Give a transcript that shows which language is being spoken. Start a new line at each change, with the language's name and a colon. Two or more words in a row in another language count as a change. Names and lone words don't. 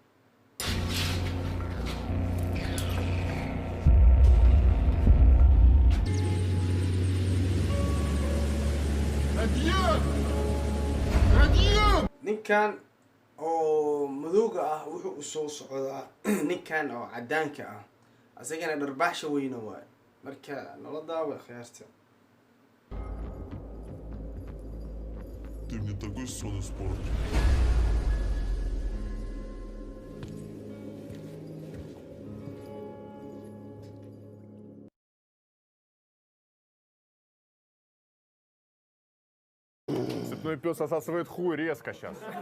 Somali: ninkan oo madowga ah wuxuu u soo socdaa ninkan oo cadaanka ah asagana dharbaaxsha weyna waay marka nala daawo khiyaarta.
Russian: Ты мне такой сон испортил. Цепной пес отсасывает хуй резко сейчас.